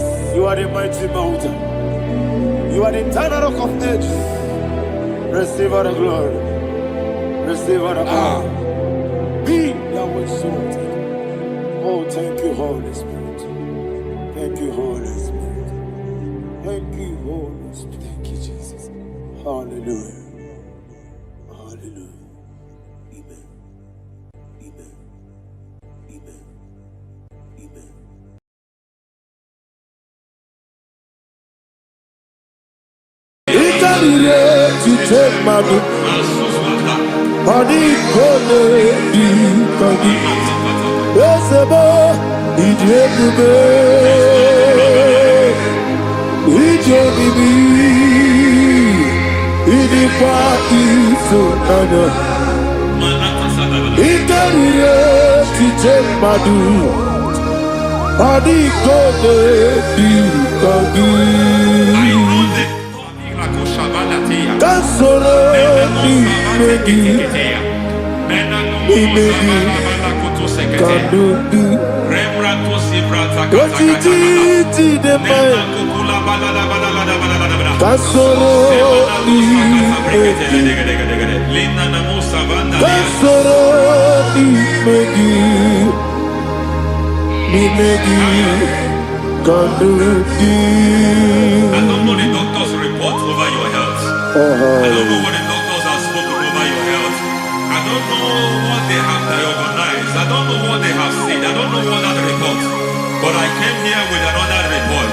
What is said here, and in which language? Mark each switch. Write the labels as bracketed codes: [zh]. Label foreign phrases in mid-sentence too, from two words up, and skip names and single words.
[en] You are the mighty mountain. You are the eternal rock of ages. Receive all the glory. Receive all the honor. Be thou exalted. Oh, thank you, Holy Spirit. Thank you, Holy Spirit. Thank you, Holy Spirit. Thank you, Jesus. Hallelujah. Hallelujah. Amen. Amen. Amen. Amen. Ikarire tite madu Pani kone di kagi Esebo Ije bube Ije bibi Idi kwa iso nana Ikarire tite madu Pani kone di kagi Kasoro ni megi Kadudu Kotiti deme Kasoro ni megi Kasoro ni megi Ni megi Kadudu I don't know the doctor's report over your health. I don't know what the doctors have spoken over your health. I don't know what they have diagnosed. I don't know what they have said. I don't know what that report. But I came here with another report.